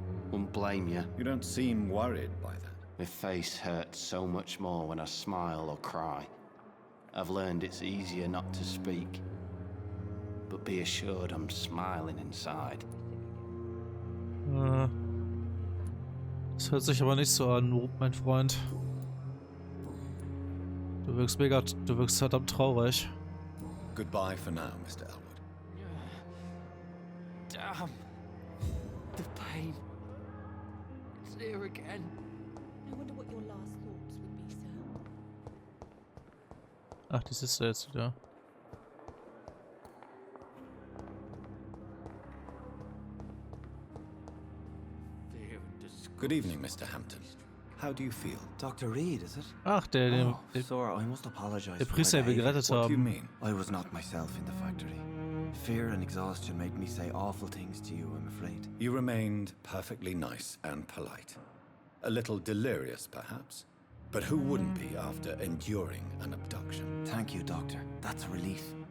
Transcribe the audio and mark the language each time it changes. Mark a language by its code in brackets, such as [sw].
[en] Wouldn't blame you. You don't seem worried by that. My face hurts so much more when I smile or cry. I've learned it's easier not to speak. but be assured I'm smiling inside. [de] Das hört sich aber nicht so an, mein Freund. Du wirkst verdammt traurig. [en] Goodbye for now, Mr. Elwood. Damn. The pain. It's here again. I wonder what your last thoughts would be, sir. [de] Ach, die ist da jetzt wieder. [en] Good evening, Mr. Hampton. How do you feel? Dr. Reed, is it? [de] Ach, der [en] Sir, I must apologize. [de] Der Priester, den wir gerettet [en] What do you [de] haben. [en] mean? I was not myself in the factory. Fear and exhaustion made me say awful things to you, I'm afraid. You remained perfectly nice and polite. A little delirious, perhaps. But who wouldn't be after enduring an abduction? Thank you, Doctor. That's a relief.